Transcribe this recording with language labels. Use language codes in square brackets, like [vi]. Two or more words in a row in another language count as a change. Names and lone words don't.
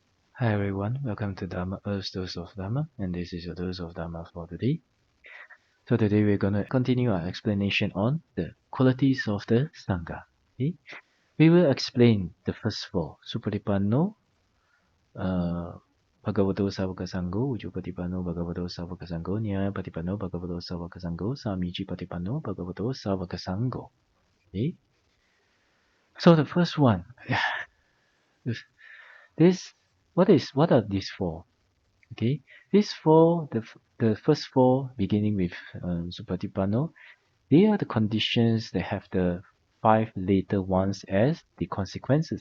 [en] Hi everyone, welcome to Dharma Earth's Dose of Dharma, and this is your dose of Dharma for today. So today we're going to continue our explanation on the qualities of the Sangha. Okay? We will explain the first four: [pi] Supatipanno, Bhagavato Savaka Sangho, Ujupatipanno Bhagavato Savaka Sangho, Nyaya Patipanno Bhagavato Savaka Sangho, Samiji Patipanno Bhagavato Savaka Sangho. [en] Okay? So the first one, this what are these four? Okay, these four, the first four, beginning with Supatipanno, they are the conditions that have the five later ones as the consequences.